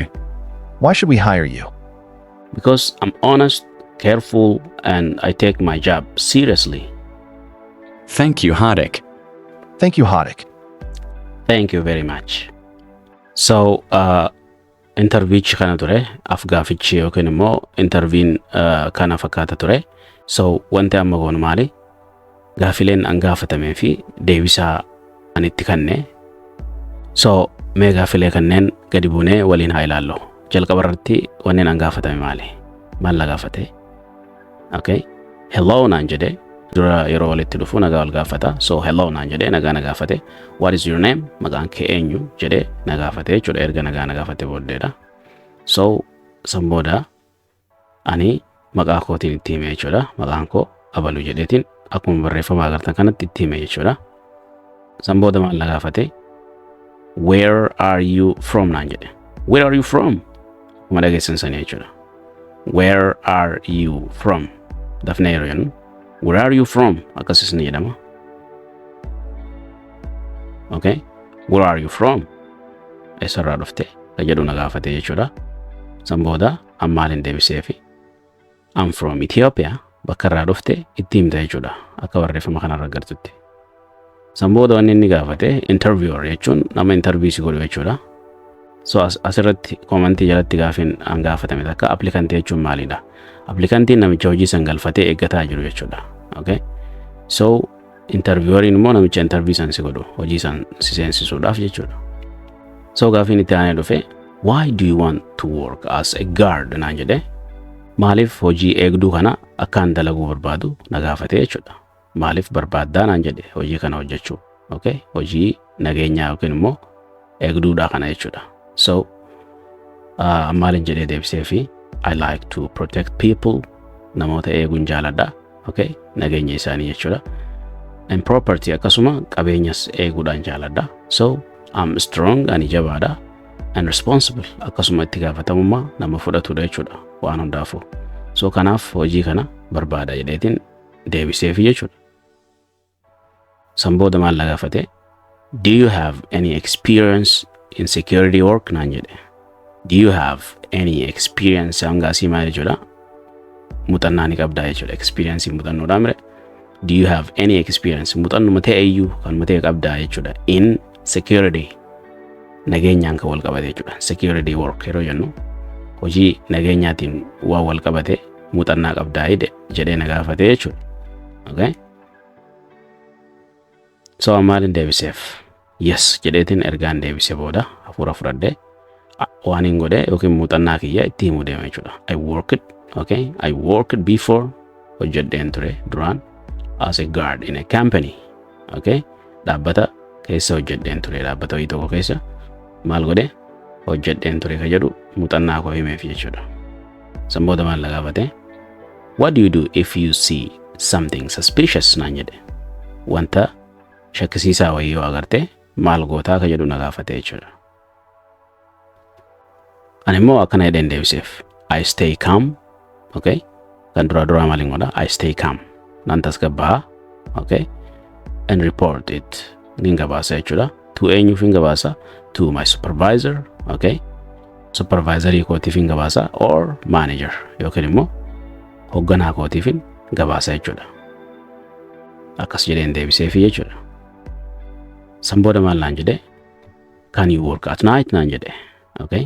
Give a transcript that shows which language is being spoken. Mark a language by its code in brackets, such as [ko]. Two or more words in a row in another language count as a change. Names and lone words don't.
[en] Why should we hire you? Because I'm honest, careful, and I take my job seriously. Thank you, Hatik. Thank you, Hatik. Thank you very much. [om] So, interview kana ture, afgaafichi yookiin immoo interviewin kana fakkaata ture. So, wanti amma goonu maali? Gaafileen an gaafatamee fi deebisaa an itti kanne. So, mee gaafilee kanneen gadi buunee waliin haa ilaallu. Jalqaba irratti wanneen an gaafatame maali? Maal la gaafate? Hello naan jedhe. Dura yeroo walitti dhufu nagaa wal gaafata. So hello naan jedhe nagaa na gaafate. [en] What is your name? [om] Maqaan kee eenyu jedhe na gaafate jechuudha. Erga nagaa na gaafate booddeedha. So san booda ani maqaa kootiin itti hime jechuudha. Maqaan koo Abaluu jedheetiin akkuma barreeffama agartan kanatti itti hime jechuudha. San booda maal na gaafate? [en] Where are you from [om] naan jedhe. [en] Where are you from? [om] Kuma dhageessan sanii jechuudha. [en] Where are you from? [om] Dafnee yeroo jennu [en] where are you from? [om] Akkasis ni jedhama. [en] Where are you from? [om] Eessarraa dhufte ka jedhu na gaafate jechuudha. San booda an maalin deebiseefi [en] I'm from Ethiopia. [om] Bakka irraa dhufte itti himta jechuudha. Akka barreeffama kanarra agartutti. San booda wanni inni gaafate interviewer jechuun nama interview si godhu jechuudha. So asirratti komentii jalatti gaafiin an gaafatame takka applikantii jechuun maalidha? Applikantiin namicha hojii san galfatee eeggataa jiru jechuudha. So interviewerin immoo namicha interview san si godhu hojii san si seensisuudhaaf jechuudha. So gaafiin itti aanee dhufe [en] why do you want to work as a guard [om] naan jedhe. Maaliif hojii eegduu kana akkaan dalaguu barbaadu na gaafate jechuudha. Maaliif barbaaddaa naan jedhe hojii kana hojjechuu. Hojii nageenyaa yookiin immoo eegduudha kana jechuudha. So maalin jedhee deebisee fi [en] I like to protect people [om] namoota eeguun jaaladha. Okay? Nageenya isaanii jechuudha. [en] And property [om] akkasuma qabeenyas eeguudhaan jaaladha. [en] So I'm strong [om] ani jabaadha. [en] And responsible [om] akkasuma itti gaafatamummaa nama fudhatudha jechuudha waan hundaafuu. So kanaaf hojii kana barbaada jedheetiin deebiseef jechuudha. San booda maal na gaafate? [en] Do you have any experience in security work [om] naan jedhe. [en] Do you have any experience [om] hangaasii maal jechuudha? Muuxannaa ni qabdaa jechuudha. Experience muuxannoodhaa mire. [en] Do you have any experience [om] muuxannuma ta'e iyyuu kan ta'e qabdaa jechuudha [en] in security [om] nageenyaan kan wal qabate jechuudha. [en] Security work [om] yeroo jennu hojii nageenyaatiin waan wal qabate muuxannaa qabdaa jedhee na gaafate jechuudha. Okay? So maalin deebiseef? Yes jedheetiin ergaan deebise booda hafuura fudhadhee waan hin godhe yookiin muuxannaa kiyya itti himuu deema jechuudha. [en] I worked before [om] hojjedheen ture duraan [en] as a guard in a company. Okay? [om] Dhaabbata keessa hojjedheen ture dhaabbata wayii tokko keessa maal godhe hojjedheen ture ka jedhu muuxannaa koo himeef jechuudha. San booda maal na gaafate? [en] What do you do if you see something suspicious [om] naan jedhe. Wanta shakkisiisaa wayii yoo agarte maal gootaa ka jedhu na gaafate jechuudha. Ani immoo akkana jedheen deebiseef. [en] I stay calm. [om] Okay? Kan dura maaliin godha? [en] I stay calm. [om] Nan tasgabba'a. [en] Okay? And report it. [om] Nin gabaasa jechuudha. To eenyuuf hin gabaasa? [en] To my supervisor. Okay? [om] Supervisorii kootiif hin gabaasa or manager yookiin immoo hoogganaa kootiif hin gabaasa jechuudha. Akkas jedheen deebiseef jechuudha. San booda maal naan jedhe? [en] Can you work at night [om] naan jedhe. [en] Okay?